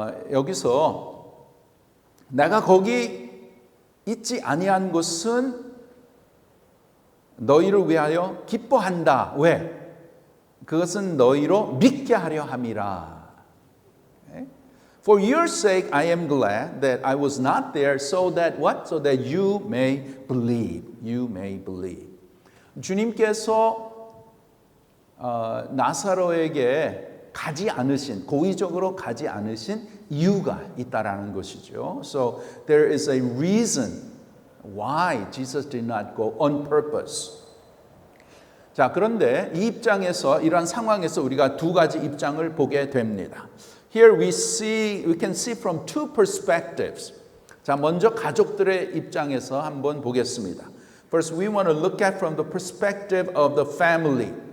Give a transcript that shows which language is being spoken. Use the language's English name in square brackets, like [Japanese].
[Korean] 여기서 내가 거기 있지 아니한 것은 너희를 위하여 기뻐한다. 왜? 그것은 너희로 믿게 하려 함이라. [English] For your sake I am glad that I was not there so that what? So that you may believe. You may believe. [Korean] 주님께서 나사로에게 가지 않으신, 고의적으로 가지 않으신 이유가 있다라는 것이죠. [English] So there is a reason why Jesus did not go on purpose. [Korean] 자, 그런데 이 입장에서, 이러한 상황에서 우리가 두 가지 입장을 보게 됩니다. [English] Here we can see from two perspectives. [Korean] 자, 먼저 가족들의 입장에서 한번 보겠습니다. [English] First, we want to look at from the perspective of the family.